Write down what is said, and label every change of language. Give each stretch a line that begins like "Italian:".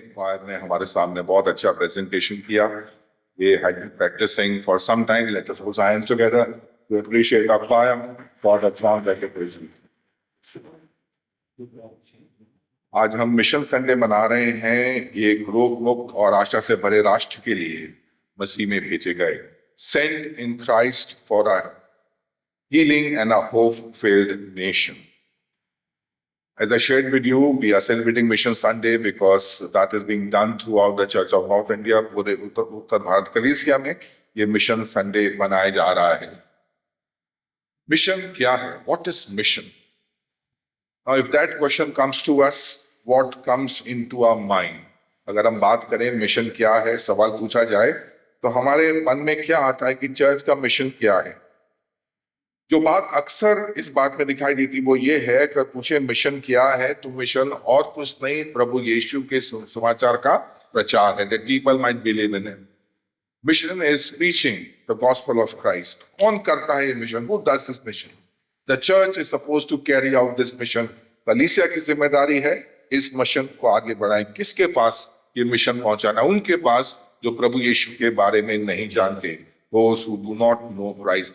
Hindi: क्वायर ने हमारे सामने बहुत अच्छा प्रेजेंटेशन किया।
English: We had been practicing for some time. Let us put our hands together to appreciate our choir for the strong recognition.
Hindi: आज हम मिशन संडे मना रहे हैं, ये रोग मुक्त और आशा से भरे राष्ट्र के लिए मसीह में भेजे गए,
English: sent in Christ for a healing and a hope-filled nation. As I shared with you, we are celebrating Mission Sunday because that is being done throughout the Church of North India.
Hindi: पूरे उत्तर भारत कलीसिया में ये mission Sunday मनाया जा रहा है। Mission क्या है?
English: What is mission? Now, if that question comes to us, what comes into our mind?
Hindi: अगर हम बात करें मिशन क्या है, सवाल पूछा जाए, तो हमारे मन में क्या आता है कि चर्च का मिशन क्या है? जो बात अक्सर इस बात में दिखाई देती वो ये है कि पूछे मिशन क्या है, तो मिशन और कुछ नहीं, प्रभु यीशु के समाचार का प्रचार है,
English: that people might believe in him. Mission is preaching the gospel of Christ.
Hindi: कौन करता है ये mission?
English: Who does this mission? The church is supposed to carry out this mission.
Hindi: कलीसिया की जिम्मेदारी है इस मिशन को आगे बढ़ाएं। किसके पास ये मिशन पहुंचाना? उनके पास जो प्रभु यीशु के बारे में नहीं जानते,
English: those who do not know Christ.